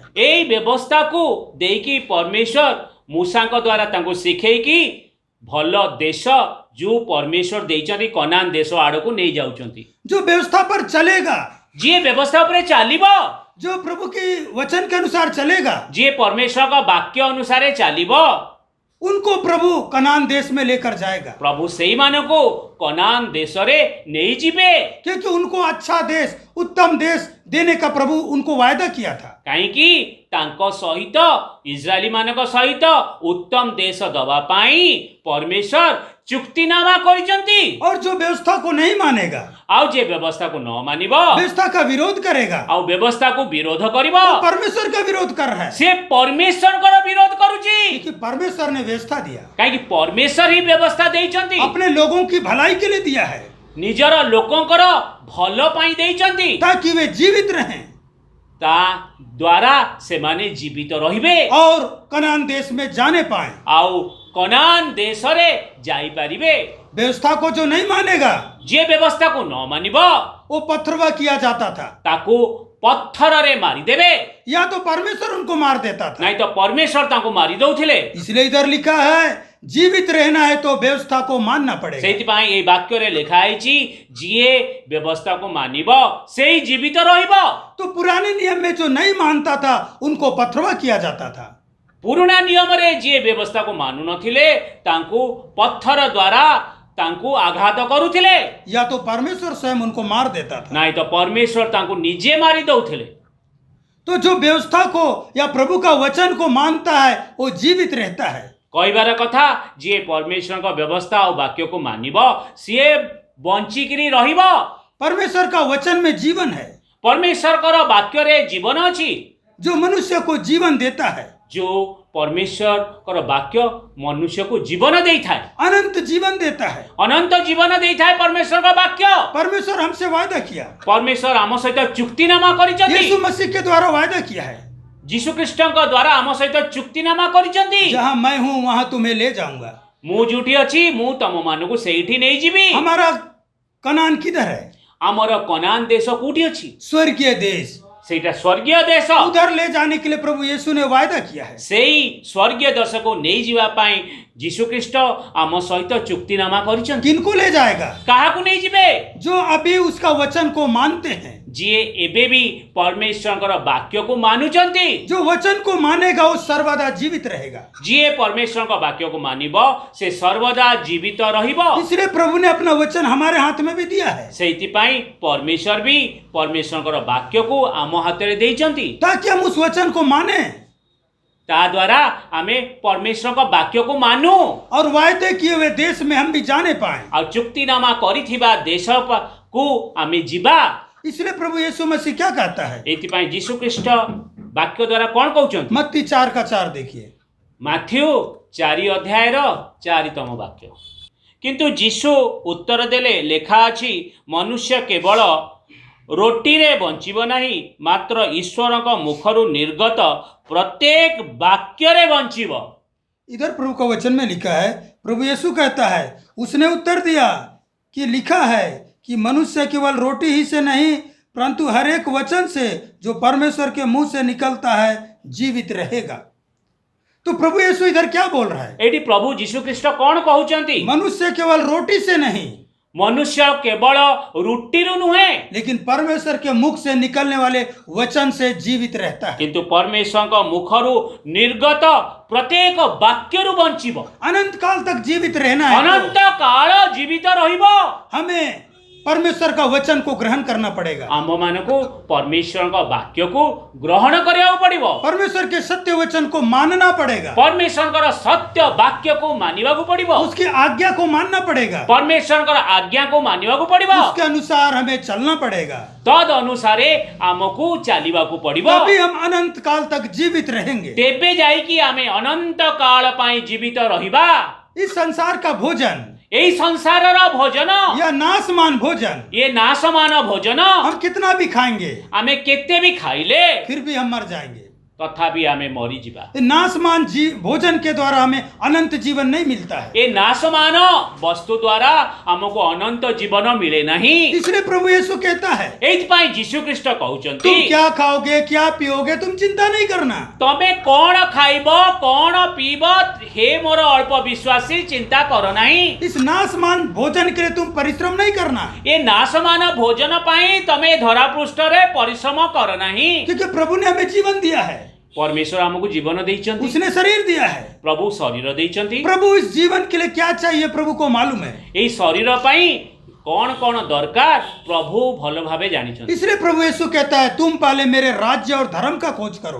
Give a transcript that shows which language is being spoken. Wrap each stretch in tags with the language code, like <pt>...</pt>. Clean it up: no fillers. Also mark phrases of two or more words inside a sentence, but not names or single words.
<or>ଏଇ ବ୍ୟବସ୍ଥା କୋ ଦେଖି ପରମେଶ୍ୱର ମୂସା କା ଦ୍ୱାରା ତାକୁ ଶିଖେଇ କି ଭଲ ଦେଶ ଜୋ ପରମେଶ୍ୱର ଦେଇଛନ୍ତି କନାନ ଦେଶ ଆଡ଼ କୋ ନହିଁ ଯାଉଛନ୍ତି।</or> <hi>जो व्यवस्था पर चलेगा,</hi> <or>ଯେ ବ୍ୟବସ୍ଥା ପର ଚାଲିବ,</or> <hi>जो प्रभु के वचन के अनुसार चलेगा,</hi> <or>ଯେ ପରମେଶ୍ୱର କା ବାକ୍ୟ ଅନୁସାର ଚାଲିବ,</or> <hi>उनको प्रभु कनान देश में लेकर जाएगा,</hi> <or>प्रभु ସେଇମାନଙ୍କୁ କନାନ ଦେଶରେ ନେଇଯିବେ।</or> <hi>क्योंकि उनको अच्छा देश, उत्तम देश देने का प्रभु उनको वायदा किया था।</hi> <or>କାହିଁକି ତାଙ୍କ ସହିତ ଇସ୍ରାଏଲି ମାନଙ୍କ ସହିତ ଉତ୍ତମ ଦେଶ ଦବା ପାଇଁ ପରମେଶ୍ୱର ଚୁକ୍ତିନାମା କରିଛନ୍ତି।</or> <hi>और जो व्यवस्था को नहीं मानेगा,</hi> <or>ଆଉ ଯେ ବ୍ୟବସ୍ଥାକୁ ନ ମାନିବ,</or> <hi>व्यवस्था का विरोध करेगा,</hi> <or>ଆଉ ବ୍ୟବସ୍ଥାକୁ ବିରୋଧ କରିବ,</or> <hi>वो परमेश्वर का विरोध कर रहा है।</hi> <or>ସେ ପରମେଶ୍ୱରଙ୍କର ବିରୋଧ କରୁଛି।</or> <hi>क्योंकि परमेश्वर ने व्यवस्था दिया,</hi> <or>କାହିଁକି ପରମେଶ୍ୱର ହିଁ ବ୍ୟବସ୍ଥା ଦେଇଛନ୍ତି,</or> <hi>अपने लोगों की भलाई के लिए दिया है,</hi> <or>ନିଜର ଲୋକଙ୍କର ଭଲ ପାଇଁ ଦେଇଛନ୍ତି,</or> <hi>ताकि वे जीवित रहें</hi> <or>ତା ଦ୍ୱାରା ସେମାନେ ଜୀବିତ ରହିବେ</or> <hi>और कनान देश में जाने पाए।</hi> <or>ଆଉ କନାନ ଦେଶରେ ଯାଇପାରିବେ।</or> <hi>व्यवस्था को जो नहीं मानेगा,</hi> <or>ଯିଏ ବ୍ୟବସ୍ଥାକୁ ନ ମାନିବ</or> <hi>वो पत्थरवा किया जाता था,</hi> <or>ତାକୁ ପଥରରେ ମାରିଦେବେ,</or> <hi>या तो परमेश्वर उनको मार देता था।</hi> <or>ନାଇଁ ତ ପରମେଶ୍ୱର ତାଙ୍କୁ ମାରି ଦଉଥିଲେ।</or> <hi>इसलिए इधर लिखा है, जीवित रहना है तो व्यवस्था को मानना पड़ेगा।</hi> <or>ସେଇଥିପାଇଁ ଏଇ ବାକ୍ୟରେ ଲେଖା ହେଇଛି, ଯିଏ ବ୍ୟବସ୍ଥାକୁ ମାନିବ ସେଇ ଜୀବିତ ରହିବ।</or> <hi>तो पुराने नियम में जो नहीं मानता था उनको पत्थरवा किया जाता था।</hi> <or>ପୁରୁଣା ନିୟମରେ ଯିଏ ବ୍ୟବସ୍ଥାକୁ ମାନୁ ନଥିଲେ ତାଙ୍କୁ ପଥର ଦ୍ୱାରା ତାଙ୍କୁ ଆଘାତ କରୁଥିଲେ,</or> <hi>या तो परमेश्वर स्वयं उनको मार देता था।</hi> <or>ନାଇଁ ତ ପରମେଶ୍ୱର ତାଙ୍କୁ ନିଜେ ମାରି ଦଉଥିଲେ।</or> <hi>तो जो व्यवस्था को या प्रभु का वचन को मानता है वो जीवित रहता है।</hi> <or>କହିବାର କଥା, ଯିଏ ପରମେଶ୍ୱରଙ୍କ ବ୍ୟବସ୍ଥା ଆଉ ବାକ୍ୟକୁ ମାନିବ ସିଏ ବଞ୍ଚିକିରି ରହିବ।</or> <hi>परमेश्वर का वचन में जीवन है,</hi> <or>ପରମେଶ୍ୱରଙ୍କର ବାକ୍ୟରେ ଜୀବନ ଅଛି।</or> <hi>जो मनुष्य को जीवन देता है,</hi> <or>ଯୋଉ ପରମେଶ୍ୱରଙ୍କର ବାକ୍ୟ ମନୁଷ୍ୟକୁ ଜୀବନ ଦେଇଥାଏ,</or> <hi>अनंत जीवन देता है।</hi> <or>ଅନନ୍ତ ଜୀବନ ଦେଇଥାଏ ପରମେଶ୍ୱରଙ୍କ ବାକ୍ୟ।</or> <hi>परमेश्वर हमसे वायदा किया,</hi> <or>ପରମେଶ୍ୱର ଆମ ସହିତ ଚୁକ୍ତିନାମା କରିଛନ୍ତି,</or> <hi>यीशु मसीह के द्वारा वायदा किया है,</hi> <or>ଯୀଶୁଖ୍ରୀଷ୍ଟଙ୍କ ଦ୍ୱାରା ଆମ ସହିତ ଚୁକ୍ତିନାମା କରିଛନ୍ତି।</or> <hi>जहां मैं हूं वहां तुम्हें ले जाऊंगा।</hi> <or>ମୁଁ ଯୋଉଠି ଅଛି ମୁଁ ତମମାନଙ୍କୁ ସେଇଠି ନେଇଯିବି।</or> <hi>हमारा कनान किधर है?</hi> <or>ଆମର କନାନ ଦେଶ କୋଉଠି ଅଛି?</or> <hi>स्वर्गीय देश।</hi> <or>ସେଇଟା ସ୍ୱର୍ଗୀୟ ଦେଶ।</or> <hi>उधर ले जाने के लिए प्रभु यीशु ने वायदा किया है।</hi> <or>ସେଇ ସ୍ୱର୍ଗୀୟ ଦେଶକୁ ନେଇଯିବା ପାଇଁ ଯୀଶୁଖ୍ରୀଷ୍ଟ ଆମ ସହିତ ଚୁକ୍ତିନାମା କରିଛନ୍ତି।</or> <hi>किनको ले जाएगा?</hi> <or>କାହାକୁ ନେଇଯିବେ?</or> <hi>जो अभी उसका वचन को मानते हैं।</hi> <or>ଯିଏ ଏବେ ବି ପରମେଶ୍ୱରଙ୍କର ବାକ୍ୟକୁ ମାନୁଛନ୍ତି।</or> <hi>जो वचन को मानेगा वो सर्वदा जीवित रहेगा।</hi> <or>ଯିଏ ପରମେଶ୍ୱରଙ୍କ ବାକ୍ୟକୁ ମାନିବ ସେ ସର୍ବଦା ଜୀବିତ ରହିବ।</or> <hi>इसलिए प्रभु ने अपना वचन हमारे हाथ में भी दिया है,</hi> <or>ସେଇଥିପାଇଁ ପରମେଶ୍ୱର ବି ପରମେଶ୍ୱରଙ୍କର ବାକ୍ୟକୁ ଆମ ହାତରେ ଦେଇଛନ୍ତି।</or> <hi>ताकि हम उस वचन को माने</hi> <or>ତା ଦ୍ୱାରା ଆମେ ପରମେଶ୍ୱରଙ୍କ ବାକ୍ୟକୁ ମାନୁ</or> <hi>और वायदे किए हुए देश में हम भी जाने पाए।</hi> <or>ଆଉ ଚୁକ୍ତିନାମା କରିଥିବା ଦେଶକୁ ଆମେ ଯିବା।</or> <hi>इसलिए प्रभु यीशु मसीह क्या कहता है?</hi> <or>ଏଇଥିପାଇଁ ଯୀଶୁଖ୍ରୀଷ୍ଟ ବାକ୍ୟ ଦ୍ୱାରା କ'ଣ କହୁଛନ୍ତି?</or> <hi>मत्ती 4:4 देखिए।</hi> <or>ମାଥ୍ୟୁ 4 ଅଧ୍ୟାୟର 4ତମ ବାକ୍ୟ। କିନ୍ତୁ ଯୀଶୁ ଉତ୍ତର ଦେଲେ, ଲେଖା ଅଛି, ମନୁଷ୍ୟ କେବଳ ରୋଟିରେ ବଞ୍ଚିବ ନାହିଁ, ମାତ୍ର ଈଶ୍ୱରଙ୍କ ମୁଖରୁ ନିର୍ଗତ ପ୍ରତ୍ୟେକ ବାକ୍ୟରେ ବଞ୍ଚିବ।</or> <hi>इधर प्रभु का वचन में लिखा है, प्रभु यीशु कहता है, उसने उत्तर दिया कि लिखा है कि मनुष्य केवल रोटी ही से नहीं परंतु हर एक वचन से जो परमेश्वर के मुंह से निकलता है जीवित रहेगा। तो प्रभु यीशु इधर क्या बोल रहा है?</hi> <or>ଏଇଠି ପ୍ରଭୁ ଯୀଶୁଖ୍ରୀଷ୍ଟ କ'ଣ କହୁଛନ୍ତି?</or> <hi>मनुष्य केवल रोटी से नहीं</hi> <or>ମନୁଷ୍ୟ କେବଳ ରୁଟିରୁ ନୁହେଁ,</or> <hi>लेकिन परमेश्वर के मुख से निकलने वाले वचन से जीवित रहता है।</hi> <or>କିନ୍ତୁ ପରମେଶ୍ୱରଙ୍କ ମୁଖରୁ ନିର୍ଗତ ପ୍ରତ୍ୟେକ ବାକ୍ୟରୁ ବଞ୍ଚିବ।</or> <hi>अनंत काल तक जीवित रहना है</hi> <or>ଅନନ୍ତ କାଳ ଜୀବିତ ରହିବ।</or> <hi>हमें परमेश्वर का वचन को ग्रहण करना पड़ेगा।</hi> <or>ଆମ୍ଭମାନଙ୍କୁ ପରମେଶ୍ୱରଙ୍କ ବାକ୍ୟକୁ ଗ୍ରହଣ କରିବାକୁ ପଡ଼ିବ।</or> <hi>परमेश्वर के सत्य वचन को मानना पड़ेगा।</hi> <or>ପରମେଶ୍ୱରଙ୍କର ସତ୍ୟ ବାକ୍ୟକୁ ମାନିବାକୁ ପଡ଼ିବ।</or> <hi>उसकी आज्ञा को मानना पड़ेगा।</hi> <or>ପରମେଶ୍ୱରଙ୍କର ଆଜ୍ଞାକୁ ମାନିବାକୁ ପଡ଼ିବ।</or> <hi>उसके अनुसार हमें चलना पड़ेगा।</hi> <or>ତଦ୍ ଅନୁସାରେ ଆମକୁ ଚାଲିବାକୁ ପଡ଼ିବ।</or> <hi>तभी हम अनंत काल तक जीवित रहेंगे।</hi> <or>ତେବେ ଯାଇକି ଆମେ ଅନନ୍ତ କାଳ ପାଇଁ ଜୀବିତ ରହିବା।</or> <hi>इस संसार का भोजन</hi> <or>ଏଇ ସଂସାରର ଭୋଜନ,</or> <hi>या नाशमान भोजन</hi> <or>ଏ ନାଶମାନ ଭୋଜନ</or> <hi>हम कितना भी खाएंगे</hi> <or>ଆମେ କେତେ ବି ଖାଇଲେ</or> <hi>फिर भी हम मर जाएंगे।</hi> <or>ତଥାପି ଆମେ ମରିଯିବା।</or> <hi>ये नाशमान भोजन के द्वारा हमें अनंत जीवन नहीं मिलता है।</hi> <or>ଏ ନାଶମାନ ବସ୍ତୁ ଦ୍ୱାରା ଆମକୁ ଅନନ୍ତ ଜୀବନ ମିଳେ ନାହିଁ।</or> <hi>इसलिए प्रभु यीशु कहता है,</hi> <or>ଏଇଥିପାଇଁ ଯୀଶୁଖ୍ରୀଷ୍ଟ କହୁଛନ୍ତି,</or> <hi>तुम क्या खाओगे क्या पियोगे तुम चिंता नहीं करना।</hi> <or>ତମେ କ'ଣ ଖାଇବ କ'ଣ ପିଇବ, ହେ ମୋର ଅଳ୍ପ ବିଶ୍ୱାସୀ, ଚିନ୍ତା କର ନାହିଁ।</or> <hi>इस नाशमान भोजन के लिए तुम परिश्रम नहीं करना,</hi> <or>ଏ ନାଶମାନ ଭୋଜନ ପାଇଁ ତମେ ଧରାପୃଷ୍ଠରେ ପରିଶ୍ରମ କର ନାହିଁ।</or> <hi>क्योंकि प्रभु ने हमें जीवन दिया है।</hi> <or>ପରମେଶ୍ୱର ଆମକୁ ଜୀବନ ଦେଇଛନ୍ତି,</or> <hi>उसने शरीर दिया है।</hi> <or>ପ୍ରଭୁ ଶରୀର ଦେଇଛନ୍ତି।</or> <hi>प्रभु इस जीवन के लिए क्या चाहिए प्रभु को मालूम है।</hi> <or>ଏଇ ଶରୀର ପାଇଁ କୋଉ କୋଉ ଦରକାର ପ୍ରଭୁ ଭଲ ଭାବେ ଜାଣିଛନ୍ତି।</or> <hi>इसलिए प्रभु यीशु कहता है तुम पहले मेरे राज्य और धर्म का खोज करो।</hi>